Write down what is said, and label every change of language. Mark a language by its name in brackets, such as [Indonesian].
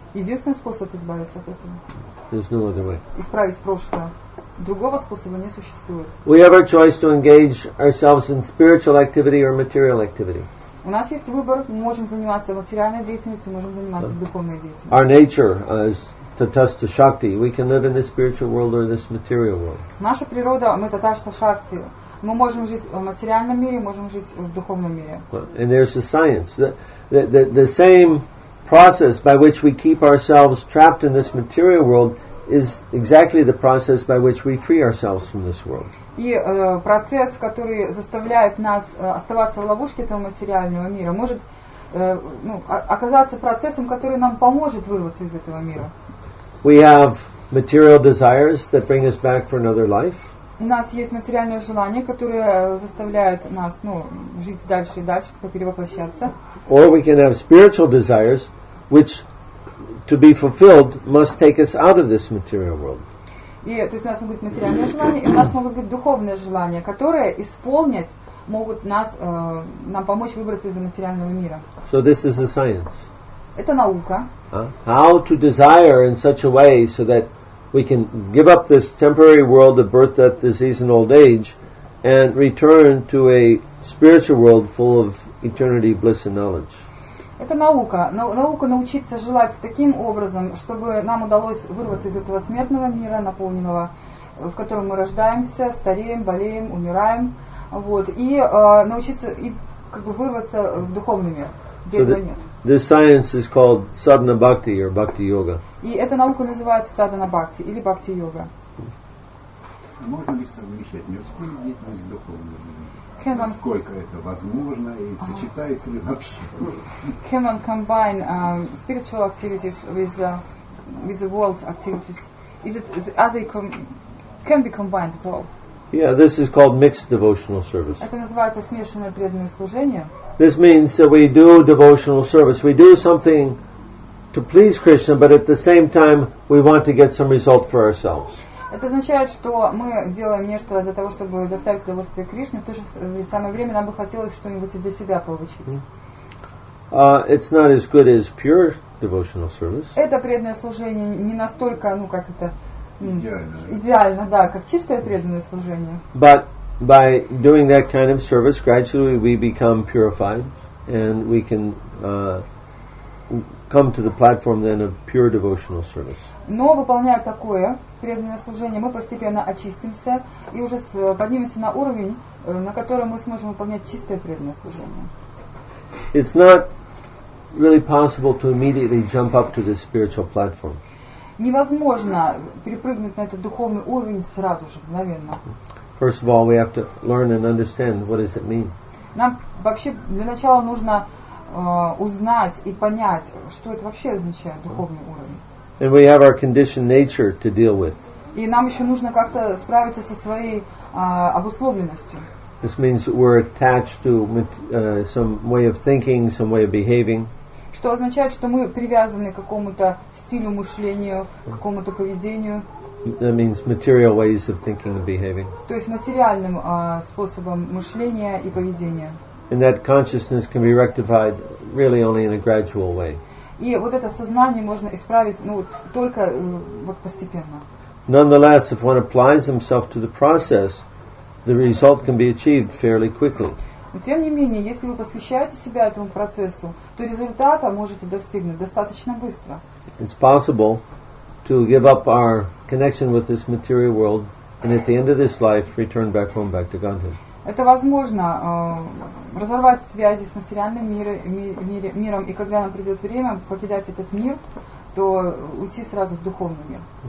[Russian] Единственный способ избавиться от этого. [English] There's no other way. [Russian] Исправить прошлое. Другого способа не существует. [English] We have our choice to engage ourselves in spiritual activity or material activity. [Russian] У нас есть выбор. Мы можем заниматься материальной деятельностью, можем заниматься духовной деятельностью. [English] Our nature is tatastha shakti. We can live in this spiritual world or this material world. [Russian] Наша природа, мы таташта шакти. Мы можем жить в материальном мире, можем жить в духовном мире. [English] And there's the science. The same process by which we keep ourselves trapped in this material world is exactly the process by which we free ourselves from this world. [Russian] И процесс, который заставляет нас оставаться в ловушке этого материального мира, может оказаться процессом, который нам поможет вырваться из этого мира. [English] We have material desires that bring us back for another life. [Russian] У нас есть материальные желания, которые заставляют нас жить дальше и дальше, перевоплощаться. [English] Or we can have spiritual desires, which, to be fulfilled, must take us out of this material world. [Russian] И то есть у нас могут быть материальные желания, и у нас могут быть духовные желания, которые, исполнять, могут нам помочь выбраться из материального мира. [English] So this is the science. [Russian] Это наука. [English] How to desire in such a way so that we can give up this temporary world of birth, death, disease, and old age, and return to a spiritual world full of eternity, bliss, and knowledge. [Russian] Это наука. Наука научиться желать таким образом, чтобы нам удалось вырваться из этого смертного мира, наполненного, в котором мы рождаемся, стареем, болеем, умираем, и научиться вырваться в духовный мир, где этого нет. [English] This science is called sadhana bhakti or bhakti yoga. [Russian] И эта наука называется садхана бхакти или бхакти йога. Можно ли совмещать мирскую деятельность с духовной жизнью? Насколько это возможно и сочетается ли вообще? [English] Can one combine spiritual activities with the world's activities? Can be combined at all? Yeah, this is called mixed devotional service. [Russian] Это называется смешанное преданное служение. [English] This means that we do devotional service. We do something to please Krishna, but at the same time we want to get some result for ourselves. [Russian] Это означает, что мы делаем нечто для того, чтобы доставить удовольствие Кришне, в то же самое время нам бы хотелось что-нибудь и для себя получить. [English] It's not as good as pure devotional service. [Russian] Это преданное служение не настолько, идеально, как чистое преданное служение. [English] But by doing that kind of service, gradually we become purified, and we can come to the platform then of pure devotional service. [Russian] Но выполняя такое преданное служение, мы постепенно очистимся и уже поднимемся на уровень, на котором мы сможем выполнять чистое преданное служение. [English] It's not really possible to immediately jump up to this spiritual platform. [Russian] Невозможно перепрыгнуть на этот духовный уровень сразу же, мгновенно. [English] First of all, we have to learn and understand what does it mean. [Russian] Нам вообще для начала нужно узнать и понять, что это вообще означает духовный уровень. [English] And we have our conditioned nature to deal with. [Russian] И нам еще нужно как-то справиться со своей обусловленностью. [English] This means that we're attached to some way of thinking, some way of behaving. [Russian] Что означает, что мы привязаны к какому-то стилю мышления, к какому-то поведению. [English] That means material ways of thinking and behaving. [Russian] То есть материальным способом мышления и поведения. [English] And that consciousness can be rectified really only in a gradual way. [Russian] И вот это сознание можно исправить, только постепенно. [English] Nonetheless, if one applies himself to the process, the result can be achieved fairly quickly. [Russian] Но тем не менее, если вы посвящаете себя этому процессу, то результата можете достигнуть достаточно быстро. [English] It's possible to give up our connection with this material world and at the end of this life return back home, back to Godhead. [Russian] Это возможно разорвать связи с материальным миром, и когда нам придет время покидать этот мир, то уйти сразу в духовный мир.